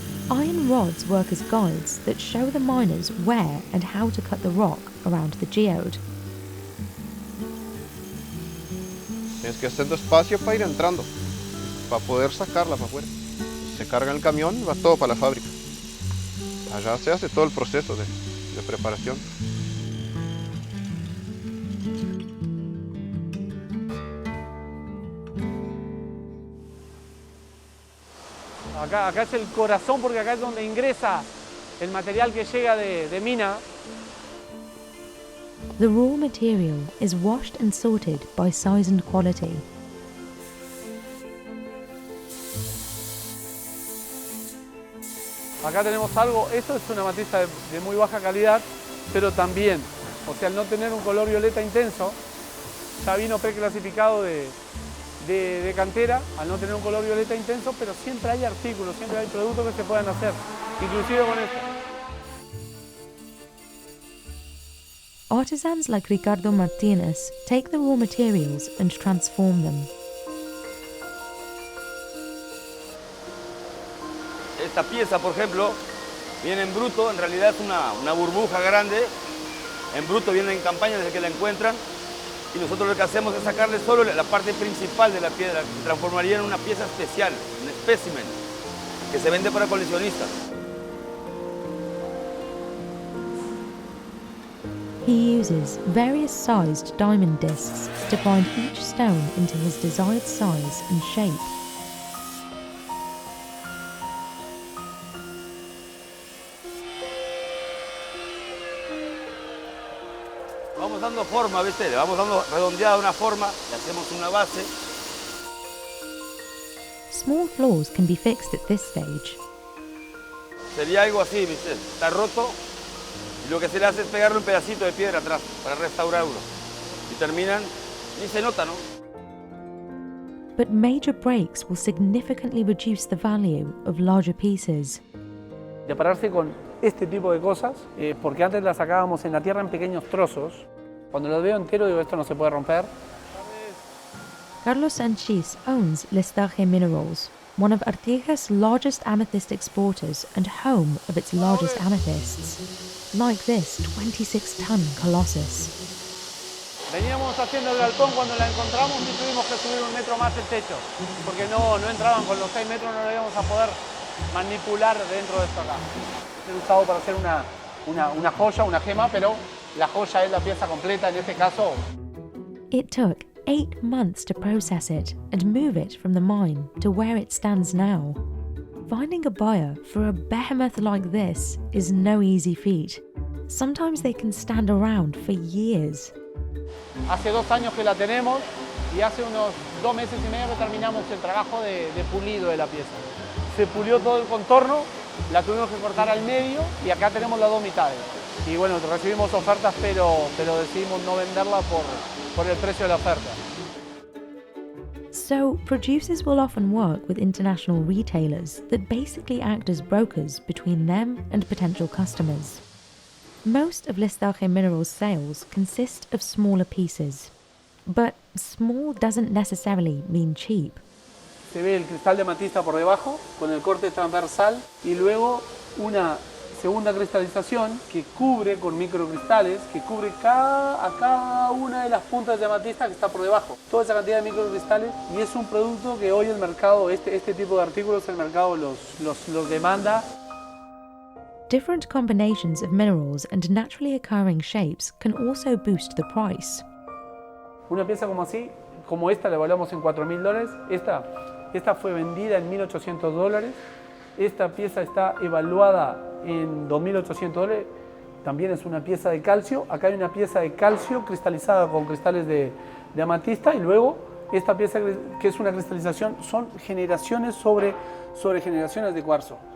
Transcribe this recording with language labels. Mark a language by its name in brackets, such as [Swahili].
[English] Iron rods work as guides that show the miners where and how to cut the rock around the geode. [Spanish] Tienes que hacer espacio para ir entrando, para poder sacarla para afuera. Se carga en el camión y va todo para la fábrica. Allá se hace todo el proceso de preparación. Acá es el corazón porque acá es donde ingresa el material que llega de mina. [English] The raw material is washed and sorted by size and quality. [Spanish] Acá tenemos algo, esto es una amatista de muy baja calidad, pero también, o sea, al no tener un color violeta intenso, ya vino preclasificado de cantera, al no tener un color violeta intenso, pero siempre hay artículos, siempre hay productos que se puedan hacer, inclusive con esto. [English] Artisans like Ricardo Martinez take the raw materials and transform them. [Spanish] Esta pieza, por ejemplo, viene en bruto, en realidad es una burbuja grande. En bruto viene en campaña desde que la encuentran. Y nosotros lo que hacemos es sacarle solo la parte principal de la piedra, que se transformaría en una pieza especial, un espécimen, que se vende para coleccionistas. [English] He uses various sized diamond discs to bind each stone into his desired size and shape. [Spanish] Vamos dando forma, ¿viste? Le vamos dando redondeada una forma, le hacemos una base. [English] Small flaws can be fixed at this stage. [Spanish] Sería algo así, ¿viste? Está roto y lo que se le hace es pegarle un pedacito de piedra atrás para restaurarlo. Y terminan, ni se nota, ¿no? [English] But major breaks will significantly reduce the value of larger pieces. [Spanish] De pararse con este tipo de cosas, porque antes las sacábamos en la tierra en pequeños trozos. Cuando lo veo entero digo, esto no se puede romper. [English] Carlos Sanchis owns Listage Minerals, one of Artigas' largest amethyst exporters and home of its largest amethysts, like this 26-ton colossus. [Spanish] Veníamos haciendo el galpón cuando la encontramos y tuvimos que subir 1 metro más el techo, porque no entraban con los 6 metros, no lo íbamos a poder manipular dentro de esto acá. He usado para hacer una joya, una gema, pero la joya es la pieza completa en este caso. [English] It took 8 months to process it and move it from the mine to where it stands now. Finding a buyer for a behemoth like this is no easy feat. Sometimes they can stand around for years. [Spanish] Hace 2 años que la tenemos y hace unos 2 meses y medio que terminamos el trabajo de pulido de la pieza. Se pulió todo el contorno, la tuvimos que cortar al medio y acá tenemos las 2 mitades. Y bueno, recibimos ofertas, pero decidimos no venderla por el precio de la oferta. [English] So, producers will often work with international retailers that basically act as brokers between them and potential customers. Most of Listage Minerals' sales consist of smaller pieces, but small doesn't necessarily mean cheap. [Spanish] Se ve el cristal de amatista por debajo, con el corte transversal, y luego una segunda cristalización que cubre con microcristales, que cubre a cada una de las puntas de amatista que está por debajo. Toda esa cantidad de microcristales, y es un producto que hoy el mercado, este tipo de artículos, el mercado los demanda. [English] Different combinations of minerals and naturally occurring shapes can also boost the price. [Spanish] Una pieza como así, como esta, la evaluamos en $4.000. Esta fue vendida en $1.800. Esta pieza está evaluada en $2.800. También es una pieza de calcio. Acá hay una pieza de calcio cristalizada con cristales de amatista. Y luego esta pieza que es una cristalización son generaciones sobre generaciones de cuarzo.